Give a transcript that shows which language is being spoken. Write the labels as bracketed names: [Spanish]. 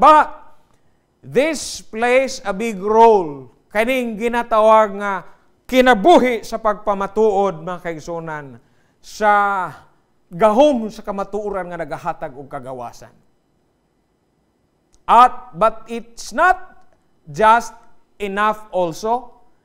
[English] But this plays a big role. [Cebuano] Kaning ginatawag nga kinabuhi sa pagpamatuod mga kaigsunan sa gahom sa kamatuoran nga nagahatag og kagawasan. [English] But it's not just enough also.